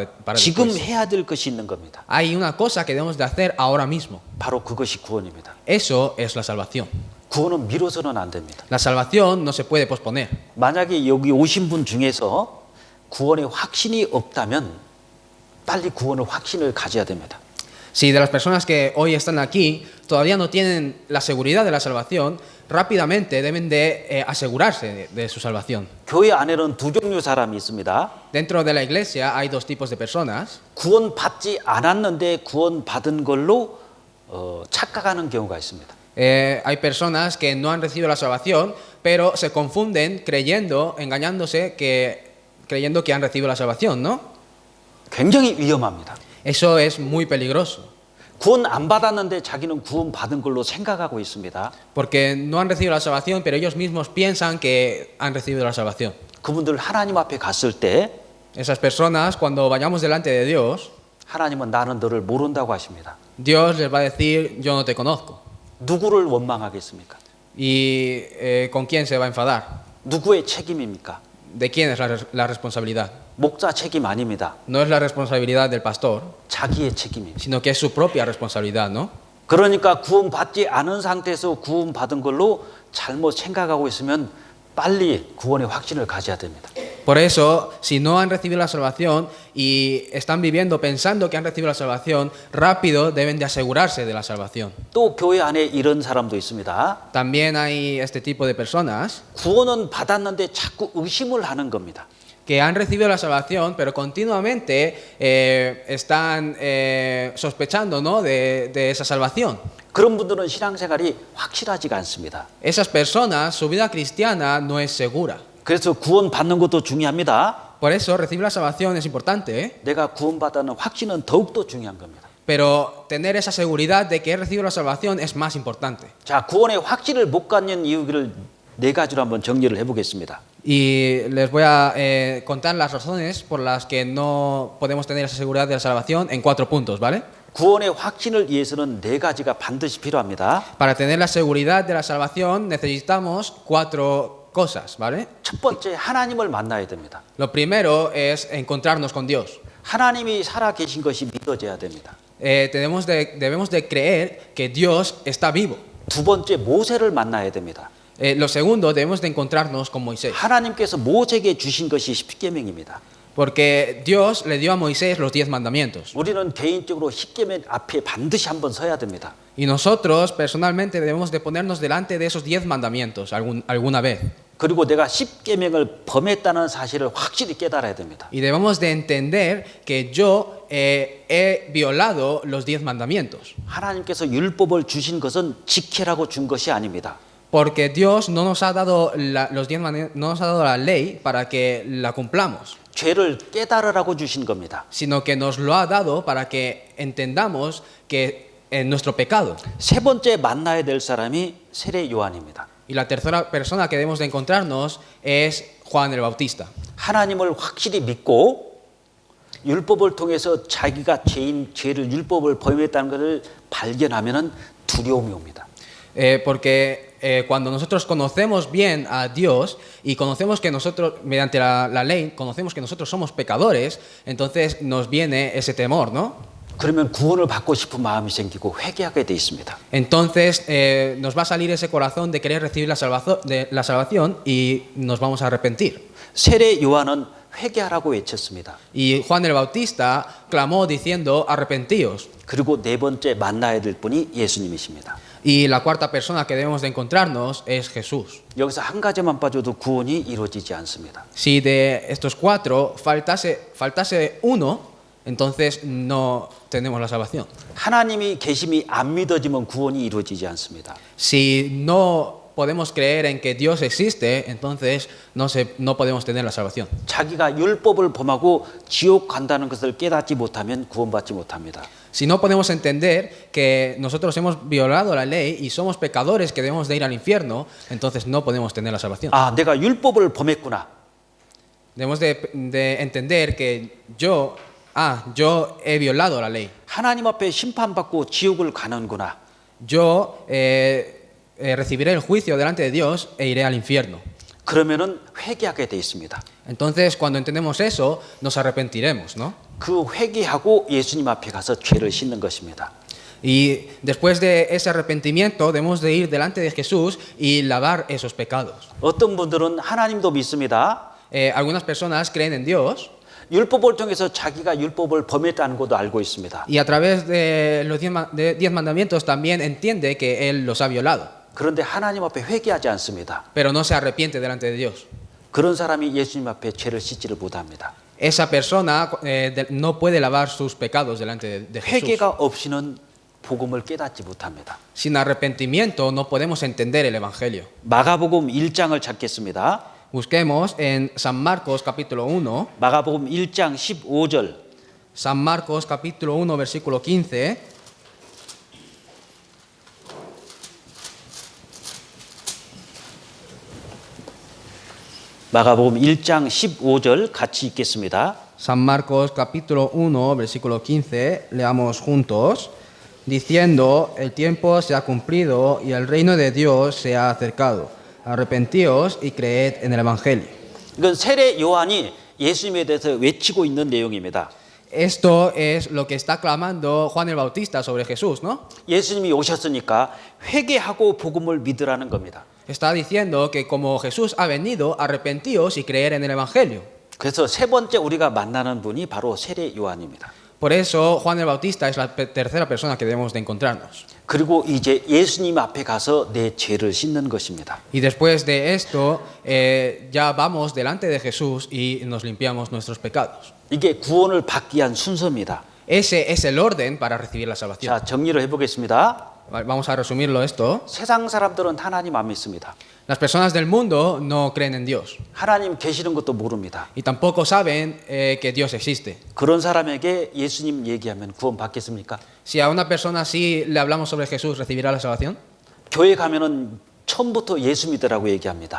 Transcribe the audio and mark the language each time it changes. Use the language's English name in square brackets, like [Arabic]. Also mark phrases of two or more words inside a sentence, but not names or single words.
[Korean] 지금 [Spanish] después. [Korean] 해야 될 것이 있는 겁니다. [Spanish] Hay una cosa que debemos de hacer ahora mismo. [Korean] 바로 그것이 구원입니다. [Spanish] Eso es la salvación. [Korean] 구원은 미뤄서는 안 됩니다. [Spanish] La salvación no se puede posponer. [Korean] 만약에 여기 오신 분 중에서 구원의 확신이 없다면 빨리 구원의 확신을 가져야 됩니다. [Spanish] Si de las personas que hoy están aquí todavía no tienen la seguridad de la salvación, rápidamente deben de asegurarse de su salvación. [Korean] 교회 안에는 두 종류 사람이 있습니다. [Spanish] Dentro de la iglesia hay dos tipos de personas. [Korean] 구원 받지 않았는데 구원 받은 걸로 착각하는 경우가 있습니다. [Spanish] Hay personas que no han recibido la salvación, pero se confunden engañándose creyendo que han recibido la salvación, ¿no? [Korean] 굉장히 위험합니다. [Spanish] Eso es muy peligroso, [Korean] 구원 안 받았는데 자기는 구원 받은 걸로 생각하고 있습니다. [Spanish] porque no han recibido la salvación, pero ellos mismos piensan que han recibido la salvación. [Korean] 그분들 하나님 앞에 갔을 때 [Spanish] Esas personas, cuando vayamos delante de Dios, [Korean] 하나님은 나는 너를 모른다고 하십니다. [Spanish] Dios les va a decir, yo no te conozco. [Korean] 누구를 원망하겠습니까? [Spanish] ¿Y con quién se va a enfadar? [Korean] 누구의 책임입니까? [Spanish] ¿De quién es la responsabilidad? [Korean] 목자 책임 아닙니다. [Spanish] No es la responsabilidad del pastor, [Korean] 자기의 책임입니다. [Spanish] sino que es su propia responsabilidad, ¿no? [Korean] 그러니까 구원 받지 않은 상태에서 구원 받은 걸로 잘못 생각하고 있으면 빨리 구원의 확신을 가져야 됩니다. [Spanish] Por eso, si no han recibido la salvación y están viviendo pensando que han recibido la salvación, rápido deben de asegurarse de la salvación. [Korean] 또 교회 안에 이런 사람도 있습니다. [Spanish] También hay este tipo de personas [Korean] 구원은 받았는데 자꾸 의심을 하는 겁니다. [Spanish] que han recibido la salvación, pero continuamente están sospechando, ¿no? de esa salvación. [Korean] 그런 분들은 신앙생활이 확실하지가 않습니다. [Spanish] Esas personas, su vida cristiana no es segura. [Korean] 그래서 구원 받는 것도 중요합니다. [Spanish] Por eso, recibir la salvación es importante, ¿eh? [Korean] 내가 구원받았는 확신은 더욱더 중요한 겁니다. [Spanish] Pero tener esa seguridad de que he recibido la salvación es más importante. [Korean] 자, 구원의 확신을 못 갖는 이유를 네 가지로 한번 정리를 해보겠습니다. [Spanish] Y les voy a contar las razones por las que no podemos tener esa seguridad de la salvación en 4 puntos, ¿vale? [Korean] 구원의 확신을 위해서는 네 가지가 반드시 필요합니다. [Spanish] Para tener la seguridad de la salvación necesitamos 4 cosas, ¿vale? [Korean] 첫 번째, 하나님을 만나야 됩니다. [Spanish] Lo primero es encontrarnos con Dios. [Korean] 하나님이 살아 계신 것이 믿어져야 됩니다. [Spanish] Debemos de creer que Dios está vivo. [Korean] 두 번째, 모세를 만나야 됩니다. [Spanish] Lo segundo, debemos de encontrarnos con Moisés. [Korean] 하나님께서 모세에게 주신 것이 십계명입니다. [Spanish] Porque Dios le dio a Moisés los 10 mandamientos. [Korean] 우리는 개인적으로 십계명 앞에 반드시 한번 서야 됩니다. [Spanish] Y nosotros personalmente debemos de ponernos delante de esos 10 mandamientos alguna vez. [Korean] 그리고 내가 십계명을 범했다는 사실을 확실히 깨달아야 됩니다. [Spanish] Y debemos de entender que yo he violado los 10 mandamientos. [Korean] 하나님께서 율법을 주신 것은 지키라고 준 것이 아닙니다. [Spanish] Porque Dios no nos ha dado no nos ha dado la ley para que la cumplamos, [Korean] 죄를 깨달으라고 주신 겁니다. [Spanish] sino que nos lo ha dado para que entendamos que en nuestro pecado. [Korean] 세 번째 만나야 될 사람이 세례 요한입니다. [Spanish] Y la tercera persona que debemos de encontrarnos es Juan el Bautista. [Korean] 하나님을 확실히 믿고 율법을 통해서 자기가 죄를 율법을 범했다는 것을 발견하면은 두려움이 옵니다. [Spanish] Porque cuando nosotros conocemos bien a Dios y conocemos que nosotros, mediante la ley, conocemos que nosotros somos pecadores, entonces nos viene ese temor, ¿no? [Korean] 그러면 구원을 받고 싶은 마음이 생기고 회개하게 돼 있습니다. [Spanish] Entonces nos va a salir ese corazón de querer recibir la salvación y nos vamos a arrepentir. [Korean] 세례 요한은 회개하라고 외쳤습니다. [Spanish] Y Juan el Bautista clamó diciendo, arrepentíos. [Korean] 그리고 네 번째 만나야 될 분이 예수님이십니다. [Spanish] Y la cuarta persona que debemos de encontrarnos es Jesús. [Korean] 여기서 한 가지만 빠져도 구원이 이루어지지 않습니다. [Spanish] Si de estos cuatro faltase uno, entonces no tenemos la salvación. [Korean] 하나님이 계심이 안 믿어지면 구원이 이루어지지 않습니다. [Spanish] Si no podemos creer en que Dios existe, entonces no podemos tener la salvación. [Korean] 자기가 율법을 범하고 지옥 간다는 것을 깨닫지 못하면 구원받지 못합니다. [Spanish] Si no podemos entender que nosotros hemos violado la ley y somos pecadores que debemos de ir al infierno, entonces no podemos tener la salvación. [Korean] 아, 내가 율법을 범했구나. [Spanish] Debemos de entender que yo he violado la ley. [Korean] 하나님 앞에 심판받고 지옥을 가는구나. [Spanish] Yo recibiré el juicio delante de Dios e iré al infierno. [Korean] 그러면은 회개하게 돼 있습니다. [Spanish] Entonces, cuando entendemos eso, nos arrepentiremos, ¿no? [Korean] 그 회개하고 예수님 앞에 가서 죄를 씻는 것입니다. [Spanish] Y después de ese arrepentimiento, debemos de ir delante de Jesús y lavar esos pecados. [Korean] 어떤 분들은 하나님도 믿습니다. [Spanish] Algunas personas creen en Dios [Korean] 율법을 통해서 자기가 율법을 범했다는 것도 알고 있습니다. [Spanish] y a través de los 10 mandamientos también entiende que Él los ha violado, [Korean] 그런데 하나님 앞에 회개하지 않습니다. [Spanish] pero no se arrepiente delante de Dios. [Korean] 그런 사람이 예수님 앞에 죄를 씻지를 못합니다. [Spanish] Esa persona no puede lavar sus pecados delante de Jesús. [Korean] 회개가 없이는 복음을 깨닫지 못합니다. [Spanish] Sin arrepentimiento no podemos entender el Evangelio. [Korean] 마가복음 1장을 찾겠습니다. [Spanish] Busquemos en San Marcos capítulo 1, [Korean] 마가복음 1장 15절. [Spanish] San Marcos capítulo 1 versículo 15. [Korean] 마가복음 1장 15절 같이 읽겠습니다. [Spanish] San Marcos capítulo 1 versículo 15, leamos juntos, diciendo, el tiempo se ha cumplido y el reino de Dios se ha acercado. Arrepentíos y creed en el Evangelio. [Korean] 이건 세례 요한이 예수님에 대해서 외치고 있는 내용입니다. [Spanish] Esto es lo que está clamando Juan el Bautista sobre Jesús, ¿no? [Korean] 예수님이 오셨으니까 회개하고 복음을 믿으라는 겁니다. [Spanish] Está diciendo que como Jesús ha venido, arrepentíos y creer en el Evangelio. [Korean] 그래서 세 번째 우리가 만나는 분이 바로 세례 요한입니다. [Spanish] Por eso Juan el Bautista es la tercera persona que debemos de encontrarnos. [Korean] 그리고 이제 예수님 앞에 가서 내 죄를 씻는 것입니다. [Spanish] Y después de esto, ya vamos delante de Jesús y nos limpiamos nuestros pecados. [Korean] 이게 구원을 받기 위한 순서입니다. [Spanish] Ese es el orden para recibir la salvación. [Korean] 자, 정리를 해보겠습니다. [Spanish] Vamos a resumirlo esto. [Korean] 세상 사람들은 하나님 안 믿습니다. [Spanish] Las personas del mundo no creen en Dios [Korean] 하나님 계시는 것도 모릅니다. [Spanish] y tampoco saben que Dios existe. [Korean] 그런 사람에게 예수님 얘기하면 구원 받겠습니까? [Spanish] Si a una persona así le hablamos sobre Jesús, ¿recibirá la salvación? [Korean] 교회 가면은 처음부터 예수 믿으라고 얘기합니다.